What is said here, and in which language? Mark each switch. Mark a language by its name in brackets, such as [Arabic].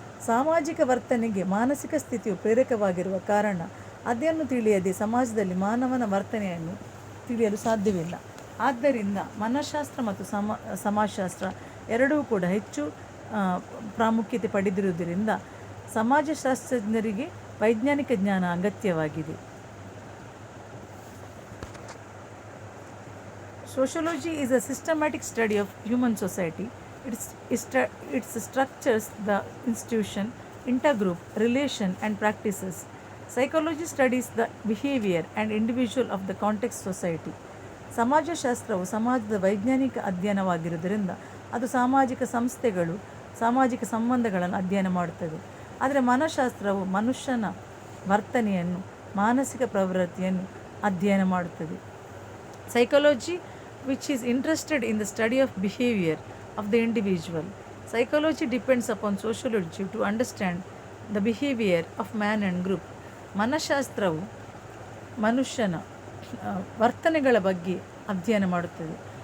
[Kannada] ಸಾಮಾಜಿಕ ವರ್ತನೆಗೆ ಮಾನಸಿಕ ಸ್ಥಿತಿಯು ಪ್ರೇರಕವಾಗಿರುವ ಕಾರಣ ಅದನ್ನು ತಿಳಿಯದೆ ಸಮಾಜದಲ್ಲಿ ಮಾನವನ ವರ್ತನೆಯನ್ನು ತಿಳಿಯಲು ಸಾಧ್ಯವಿಲ್ಲ. ಆದ್ದರಿಂದ ಮನಃಶಾಸ್ತ್ರ ಮತ್ತು ಸಮಾಜಶಾಸ್ತ್ರ ಎರಡೂ ಕೂಡ ಹೆಚ್ಚು ಪ್ರಾಮುಖ್ಯತೆ ಪಡೆದಿರುವುದರಿಂದ ಸಮಾಜಶಾಸ್ತ್ರಜ್ಞರಿಗೆ ವೈಜ್ಞಾನಿಕ ಜ್ಞಾನ ಅಗತ್ಯವಾಗಿದೆ. [English] Sociology is a systematic study of human society. It structures the institution, intergroup, relation and practices. Psychology studies the behavior and individual of the context society. [Kannada] ಸಮಾಜಶಾಸ್ತ್ರವು ಸಮಾಜದ ವೈಜ್ಞಾನಿಕ ಅಧ್ಯಯನವಾಗಿರುವುದರಿಂದ ಅದು ಸಾಮಾಜಿಕ ಸಂಸ್ಥೆಗಳು ಸಾಮಾಜಿಕ ಸಂಬಂಧಗಳನ್ನು ಅಧ್ಯಯನ ಮಾಡುತ್ತದೆ. ಆದರೆ ಮನಃಶಾಸ್ತ್ರವು ಮನುಷ್ಯನ ವರ್ತನೆಯನ್ನು ಮಾನಸಿಕ ಪ್ರವೃತ್ತಿಯನ್ನು ಅಧ್ಯಯನ ಮಾಡುತ್ತದೆ. [English] Psychology which is interested in the study of behavior of the individual. Psychology depends upon sociology to understand the behavior of man and group. [Kannada] ಮನಃಶಾಸ್ತ್ರವು ಮನುಷ್ಯನ ವರ್ತನೆಗಳ ಬಗ್ಗೆ ಅಧ್ಯಯನ ಮಾಡುತ್ತದೆ.